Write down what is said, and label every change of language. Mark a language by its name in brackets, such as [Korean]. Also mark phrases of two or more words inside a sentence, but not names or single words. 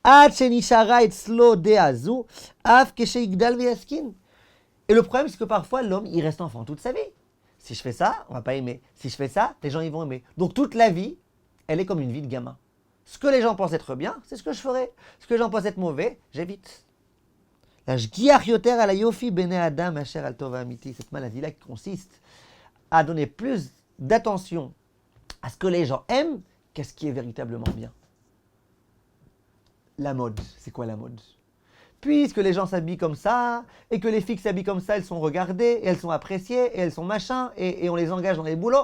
[French] Et le problème, c'est que parfois, l'homme, il reste enfant toute sa vie. Si je fais ça, on va pas aimer. Si je fais ça, les gens, ils vont aimer. Donc toute la vie, elle est comme une vie de gamin. Ce que les gens pensent être bien, c'est ce que je ferai. Ce que les gens pensent être mauvais, j'évite. [Hebrew] להשגיח יותר על יופי בני אדם אשר על טובה אמיתית. [French] Cette maladie-là qui consiste à donner plus d'attention à ce que les gens aiment qu'à ce qui est véritablement bien. La mode, c'est quoi la mode? Puisque les gens s'habillent comme ça, et que les filles s'habillent comme ça, elles sont regardées, et elles sont appréciées, et elles sont machin, et on les engage dans les boulots.